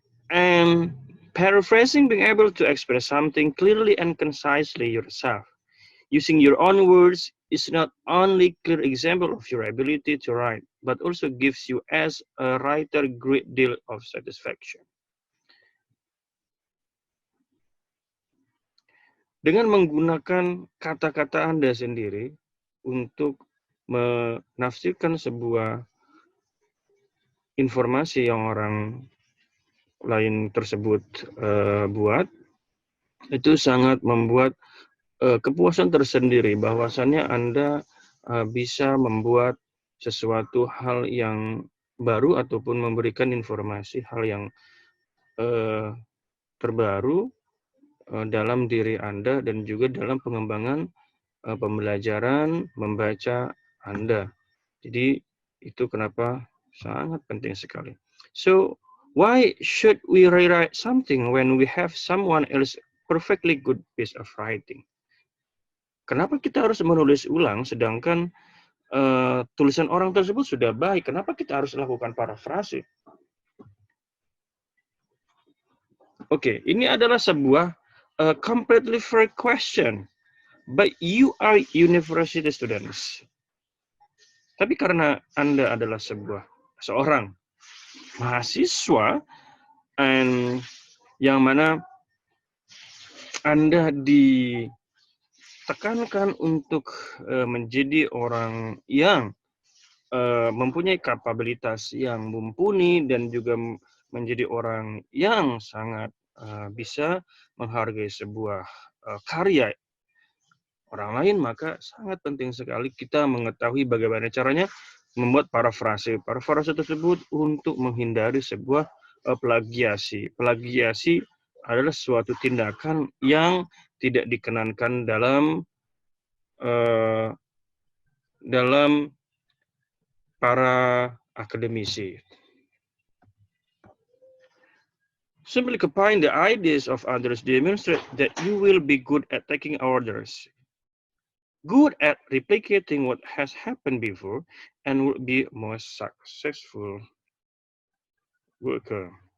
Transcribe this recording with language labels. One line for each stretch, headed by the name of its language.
English: And paraphrasing, being able to express something clearly and concisely yourself, using your own words, is not only clear example of your ability to write, but also gives you as a writer great deal of satisfaction.
Indonesian: dengan menggunakan kata-kata Anda sendiri untuk menafsirkan sebuah informasi yang orang lain tersebut buat, itu sangat membuat kepuasan tersendiri bahwasannya Anda bisa membuat sesuatu hal yang baru ataupun memberikan informasi hal yang terbaru dalam diri Anda dan juga dalam pengembangan pembelajaran membaca Anda. Jadi itu kenapa sangat penting sekali.
English: So, why should we rewrite something when we have someone else perfectly good piece of writing?
Indonesian: Kenapa kita harus menulis ulang sedangkan tulisan orang tersebut sudah baik? Kenapa kita harus lakukan parafrase? Oke, ini adalah sebuah
English: completely fair question. But you are university students.
Indonesian: Tapi karena Anda adalah seorang mahasiswa yang mana Anda ditekankan untuk menjadi orang yang mempunyai kapabilitas yang mumpuni dan juga menjadi orang yang sangat bisa menghargai sebuah karya orang lain, maka sangat penting sekali kita mengetahui bagaimana caranya membuat parafrase. Parafrase tersebut untuk menghindari sebuah plagiasi. Plagiasi adalah suatu tindakan yang tidak dikenankan dalam para akademisi.
English: Simply copying the ideas of others demonstrate that you will be good at taking orders, good at replicating what has happened before, and will be most successful worker.